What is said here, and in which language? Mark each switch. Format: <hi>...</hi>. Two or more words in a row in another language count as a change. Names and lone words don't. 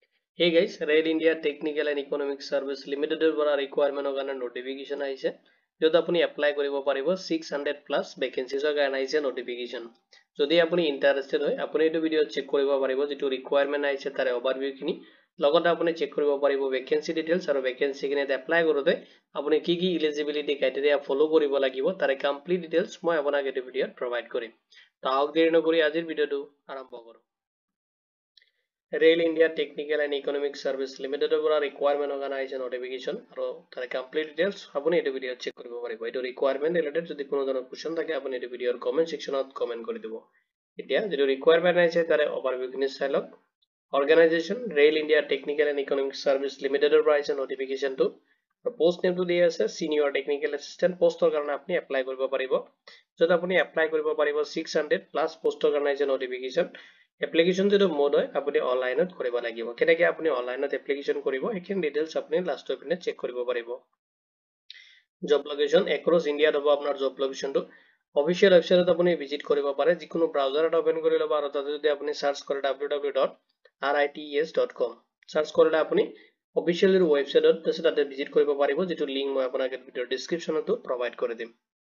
<en>Hey guys,</en> <as>Rail India Technical and Economic Service Limited পৰা requirement কাৰণে notification আহিছে যত আপুনি apply কৰিব পাৰিব 600</as> <en>plus vacancies</en> <as>কাৰণে আহিছে notification যদি আপুনি interested হয় আপুনি এই</as> <en>video check</en> <as>কৰিব পাৰিব যেটো requirement আহিছে তাৰ overview খিনি লগতে আপুনি চেক কৰিব পাৰিব</as> <en>vacancy details</en> <as>আৰু vacancy খিনি apply কৰোতে আপুনি কি কি</as> <en>eligibility criteria follow</en> <as>কৰিব লাগিব তাৰ</as> <en>complete details</en> <as>মই আপোনাক এই ভিডিওত provide কৰিম তাওক দেৰি নকৰি আজিৰ ভিডিওটো আৰম্ভ কৰো Rail India Technical and Economic Service Limited পৰা</as> <en>requirement organize notification</en> <as>আৰু তাৰ</as> <en>complete details</en> <as>আপুনি এই</as> <en>video check</en> <as>কৰিব পাৰিব এইটো</as> <en>requirement related</en> <as>যদি কোনো ধৰণৰ question থাকে আপুনি এই ভিডিওৰ</as> <en>comment sectionত comment</en> <as>কৰি দিব এতিয়া যেটো requirement আছে তাৰ overview খিনি চাই লওক organization Rail India Technical and Economic Service Limited পৰা আহিছে notification টো</as> <en>post name</en> <as>টো দিয়া আছে</as> <en>senior technical assistant poster</en> <as>কাৰণে আপুনি apply কৰিব পাৰিব যত আপুনি apply কৰিব পাৰিব 600</as> <en>plus poster</en> <as>কাৰণে আহিছে</as> <en>notification application</en> <as>যেটো mode হয় আপুনি অনলাইনত কৰিব লাগিব কেনেকৈ আপুনি</as> <en>onlineত application</en> <as>কৰিব এইখিনি ডিটেইলছ আপুনি লাষ্টৰ পিনে চেক কৰিব পাৰিব</as> <en>job location across India</en> <as>হ'ব আপোনাৰ</as> <en>job locationটো official websiteত</en> <as>আপুনি ভিজিট কৰিব পাৰে যিকোনো</as> <en>browserত open</en> <as>কৰি লব আৰু তাতে যদি আপুনি সাৰ্চ কৰে www.rites.com সাৰ্চ কৰিলে আপুনি</as> <en>official websiteত</en> <as>তাতে ভিজিট কৰিব পাৰিব যেটো লিংক মই আপোনাক ভিডিওৰ</as> <en>descriptionতো provide</en> <as>কৰি দিম</as>